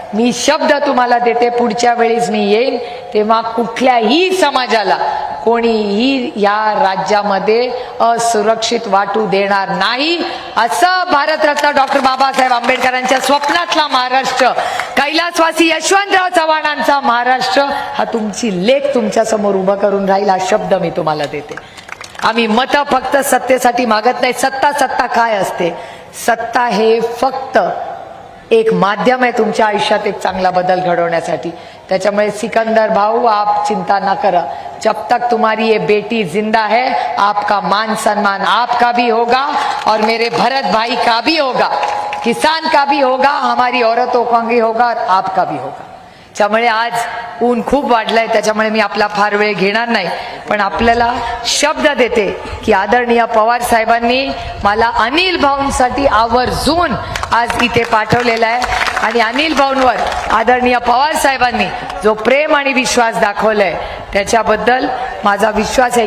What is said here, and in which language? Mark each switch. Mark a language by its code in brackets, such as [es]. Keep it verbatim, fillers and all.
[mr] मी शब्द तुम्हाला देते, पुढच्या वेळेस मी येईन तेव्हा कुठल्याही समाजाला कोणीही या राज्यामध्ये असुरक्षित वाटू देणार नाही, असं भारतरत्न डॉक्टर बाबासाहेब आंबेडकरांच्या स्वप्नातला महाराष्ट्र, कैलासवासी यशवंतराव चव्हाणांचा महाराष्ट्र हा तुमची लेख तुमच्या समोर उभा करून राहील, हा शब्द मी तुम्हाला देते. आम्ही मतं फक्त सत्तेसाठी मागत नाही. सत्ता सत्ता काय असते? सत्ता हे फक्त एक माध्यम आहे तुमच्या आयुष्यात एक चांगला बदल घडवण्यासाठी. त्याच्यामुळे सिकंदर भाऊ, [hi] आप चिंता ना करा. जब तक तुम्हारी ये बेटी जिंदा है, आपका मान सम्मान आपका भी होगा और मेरे भरत भाई का भी होगा, किसान का भी होगा, हमारी औरतों का भी होगा और आपका भी होगा. [mr] त्यामुळे आज ऊन खूप वाढलंय, त्याच्यामुळे मी आपला फार वेळ घेणार नाही. पण आपल्याला शब्द देते की आदरणीय पवार साहेबांनी मला अनिल भाऊंसाठी आवर्जून आज इथे पाठवलेलं आहे. आणि अनिल भाऊंवर आदरणीय पवार साहेबांनी जो प्रेम आणि विश्वास दाखवलाय त्याच्याबद्दल माझा विश्वास आहे.